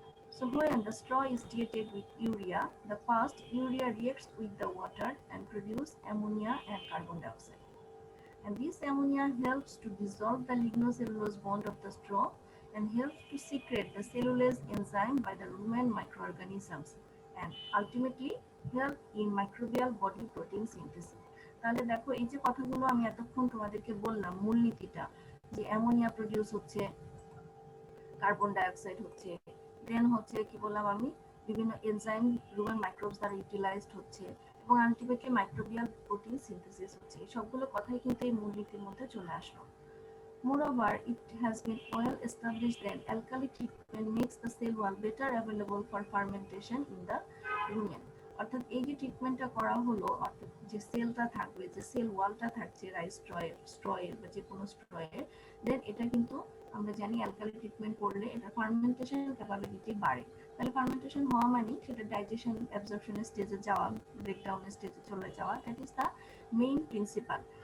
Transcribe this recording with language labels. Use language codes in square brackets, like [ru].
[en] So when the straw is treated with urea, the first urea reacts with the water and produce ammonia and carbon dioxide. And this ammonia helps to dissolve the lignocellulose bond of the straw and helps to secrete the cellulase enzyme by the rumen microorganisms and ultimately help in microbial body protein synthesis. [bn] তাহলে দেখো এই যে কথাগুলো আমি এতক্ষণ তোমাদেরকে বললাম, মূলনীতিটা যে অ্যামোনিয়া প্রডিউস হচ্ছে, কার্বন ডাইঅক্সাইড হচ্ছে, দেন হচ্ছে কি বললাম আমি, বিভিন্ন এনজাইম রুমেন মাইক্রোবস দ্বারা ইউটিলাইজড হচ্ছে, এবং আলটিমেটলি মাইক্রোবিয়াল প্রোটিন সিনথেসিস হচ্ছে। এই সবগুলো কথাই কিন্তু এই মূলনীতির মধ্যে চলে আসলো। [en] Moreover, it has been well established that alkali treatment makes the cell wall better available for fermentation in the rumen. [bn] অর্থাৎ এই যে ট্রিটমেন্টটা করা হলো, অর্থাৎ যে সেলটা থাকবে, যে সেল ওয়ালটা থাকছে রাইস স্ট্রয়ের বা যে কোনো স্ট্রয়ের, দেন এটা কিন্তু আমরা জানি অ্যালকালি ট্রিটমেন্ট করলে এটা ফার্মেন্টেশন ক্যাপাবিলিটি বাড়ে। তাহলে ফার্মেন্টেশন হওয়া মানে সেটা ডাইজেশন অ্যাবজর্পশনের স্টেজে যাওয়া, ব্রেকডাউনের স্টেজে চলে যাওয়া, [en] That is the main principle.